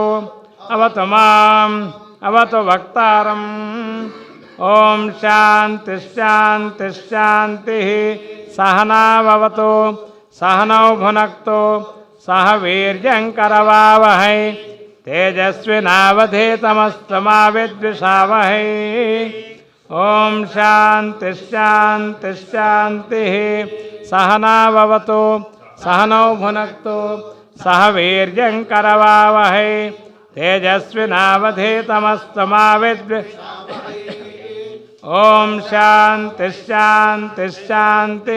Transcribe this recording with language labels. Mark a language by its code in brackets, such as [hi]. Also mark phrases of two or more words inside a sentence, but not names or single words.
[sa] अवतु माम् अवतु वक्तारम् ओम शांति शांति शांतिः सहनाववतु सहनौ भुनक्तु सह वीर्यङ्करवावहै तेजस्विनावधीतमस्तु मा विद्विषावहै ఓం శాంతి శాంతి శాంతి. సహనావవతు సహనౌ భునక్తు సహ వీర్యం కరవావహై తేజస్వినావధీతమస్తు మా ఓం శాంతి శాంతి శాంతి.